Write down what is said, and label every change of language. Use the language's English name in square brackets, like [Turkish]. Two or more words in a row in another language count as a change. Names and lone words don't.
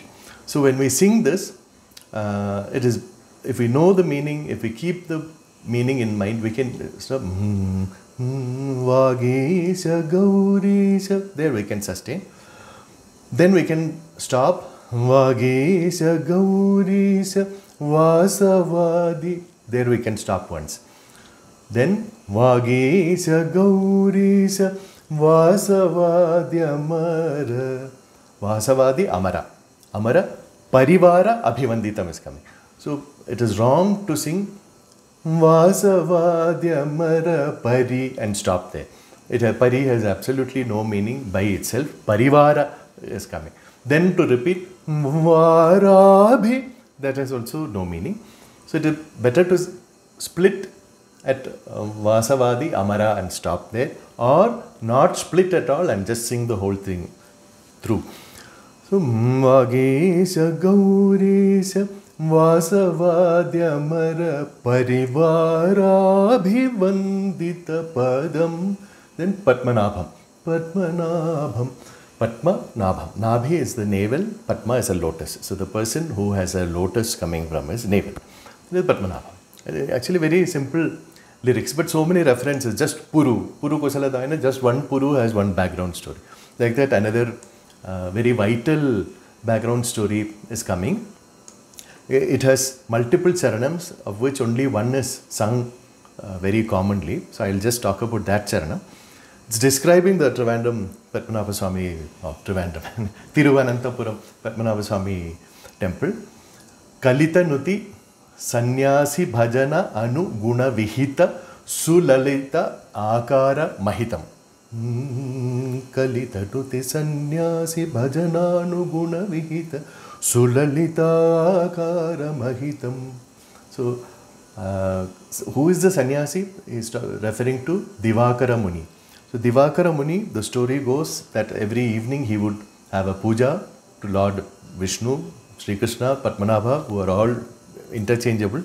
[English] So when we sing this, it is, if we know the meaning, if we keep the meaning in mind, we can stop. [Sanskrit] वागीश गौरीश, [English] there we can sustain. Then we can stop. [Sanskrit] वागीश गौरीश वासवादि, [English] there we can stop once. [Sanskrit] Then वागीश गौरीश वासवादि अमर. वासवादि अमर। अमर परिवार अभिवन्दितम् [English] is coming. So it is wrong to sing [Sanskrit] वासवाद्यमर परि [English] and stop there. Pari has absolutely no meaning by itself. Parivara is coming. Then to repeat Varabhi, that has also no meaning. So it is better to split at [Sanskrit] वासवादि अमर [English] and stop there, or not split at all and just sing the whole thing through. [Sanskrit] So मगेश गौरेश वासवाद्यमर परिवार भिवन्दित पदम्. [English] Then Padmanabham. Padmanabham. Padmanabham. Nabhi is the navel, Padma is a lotus. So the person who has a lotus coming from his navel. This is Padmanabham. Actually very simple lyrics, but so many references. Just Puru. Puru Kusaladayana, just one Puru has one background story. Like that, another very vital background story is coming. It has multiple charanams, of which only one is sung very commonly. So I will just talk about that charana. It's describing the Trivandrum Padmanabha Swami, Trivandrum, Thiruvananthapuram Padmanabha Swami temple. [Sanskrit] कलित नुति सन्न्यासि भजन अनु गुण विहित सुललित आकार महितम्. कलित नुति सन्न्यासि भजन अनु गुण विहित सुललित आकार महितम्. [English] So, who is the sannyasi? He is referring to Divakara Muni. So Divakara Muni, the story goes that every evening he would have a puja to Lord Vishnu, Sri Krishna, Padmanabha, who are all interchangeable.